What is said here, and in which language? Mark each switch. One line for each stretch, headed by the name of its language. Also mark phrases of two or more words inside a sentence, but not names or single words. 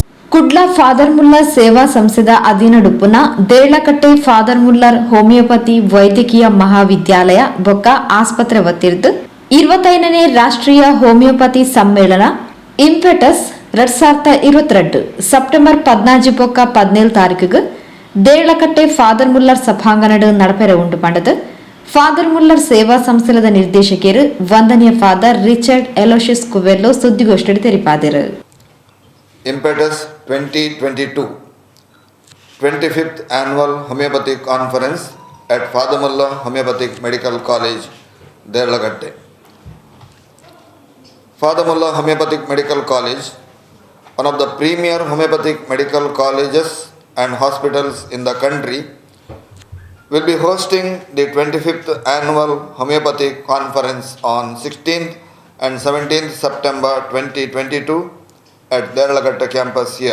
Tulu: ಕುಡ್ಲ ಫಾದರ್ ಮುಲ್ಲರ್ ಸೇವಾ ಸಂಸ್ಥೆದ ಅಧೀನಡುಪ್ಪುನ ದೇರ್ಲಕಟ್ಟೆ ಫಾದರ್ ಮುಲ್ಲರ್ ಹೋಮಿಯೋಪತಿ ವೈದ್ಯಕೀಯ ಮಹಾವಿದ್ಯಾಲಯ ಬೊಕ್ಕ ಆಸ್ಪತ್ರೆ ವತಿರ್ದು 25ನೇ ರಾಷ್ಟ್ರೀಯ ಹೋಮಿಯೋಪತಿ ಸಮ್ಮೇಳನ ಇಂಪೆಟಸ್ 2022 ಸೆಪ್ಟೆಂಬರ್ 14 ಬೊಕ್ಕ 17 ತಾರೀಕಿಗೆ ದೇರ್ಲಕಟ್ಟೆ ಫಾದರ್ ಮುಲ್ಲರ್ ಸಭಾಂಗಣಡು ನಡಪೆರೆ ಉಂಟು ಪಂಡದು ಫಾದರ್ ಮುಲ್ಲರ್ ಸೇವಾ ಸಂಸ್ಥೆದ ನಿರ್ದೇಶಕರು ವಂದನೀಯ ಫಾದರ್ ರಿಚರ್ಡ್ ಎಲೋಶಿಯಸ್ ಕುವೆಲ್ಲೋ ಸುದ್ದಿಗೋಷ್ಠಿಯಲ್ಲಿ ತೆರಿಪಾದರು.
English: IMPETUS 2022 25th Annual Homeopathic Conference at Father Muller Homeopathic Medical College, Derlakatte. Father Muller Homeopathic Medical College, one of the premier homeopathic medical colleges and hospitals in the country, will be hosting the 25th Annual Homeopathic Conference on 16th and 17th September 2022 at Derlakatte campus here.